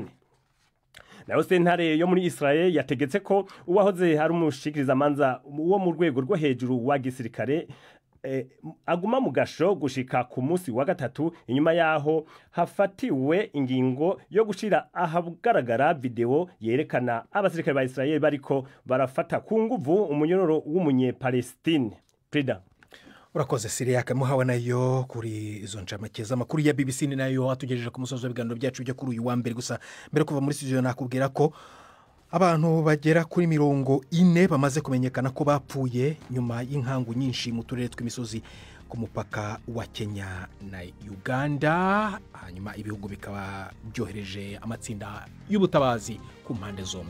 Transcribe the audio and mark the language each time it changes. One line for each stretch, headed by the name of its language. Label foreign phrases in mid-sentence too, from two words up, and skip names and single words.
Rundi: Nayo sentare yo muri Israel yategetse ko uwahoze hari umushikiriza manza wo mu rwego rwo hejuru wa gisirikare aguma mu gasho gushika ku munsi wa gatatu inyuma yaho hafatiwe ingingo yo gushira ahagaragara video yerekana abasirikare ba Israel bariko barafata ku nguvu umunyororo w'umunyepalestine. Prida
Kinyarwanda: Urakoze Siriyake muhawe nayo kuri izo ncamake z'amakuru ya BBC nayo atugejeje ku musozo w'ibiganiro byacu byo kuri uyu wa mbere. Gusa mbere kuva muri studio nakubwira ko abantu bagera kuri 40 bamaze kumenyekana ko bapfuye nyuma y'inkangu nyinshi mu turere tw'imisozi ku mupaka wa Kenya na Uganda, hanyuma ibihugu bikaba byohereje amatsinda y'ubutabazi ku mpande zombi.